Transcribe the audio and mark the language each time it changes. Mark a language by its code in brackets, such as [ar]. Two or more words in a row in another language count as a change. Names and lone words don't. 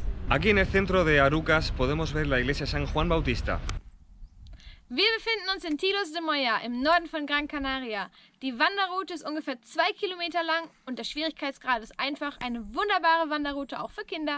[es] Aquí en el centro de Arucas podemos ver la iglesia San Juan Bautista. [de] Wir befinden uns in Tilos de Moya im Norden von Gran Canaria. Die Wanderroute ist ungefähr 2 Kilometer lang und der Schwierigkeitsgrad ist einfach eine wunderbare Wanderroute auch für Kinder.